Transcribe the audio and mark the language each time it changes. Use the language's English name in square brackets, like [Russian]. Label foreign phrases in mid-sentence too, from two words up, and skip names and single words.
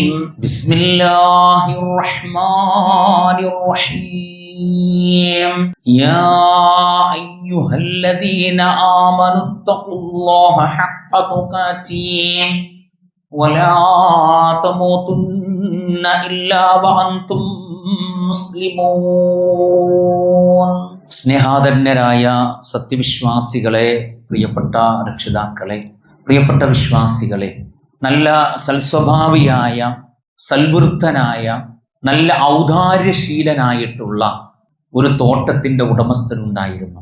[Arabic] بسم الله الرحمن الرحيم. يا أيها الذين آمنوا اتقوا الله حق تقاته ولا تموتن إلا وأنتم മുസ്ലിമൂൻ. [Malayalam] സ്നേഹാദരന്യരായ സത്യവിശ്വാസികളെ, പ്രിയപ്പെട്ട രക്ഷിതാക്കളെ, പ്രിയപ്പെട്ട വിശ്വാസികളെ, നല്ല സൽസ്വഭാവിയായ, സൽവൃത്തനായ, നല്ല ഔദാര്യശീലനായിട്ടുള്ള ഒരു തോട്ടത്തിൻ്റെ ഉടമസ്ഥനുണ്ടായിരുന്നു.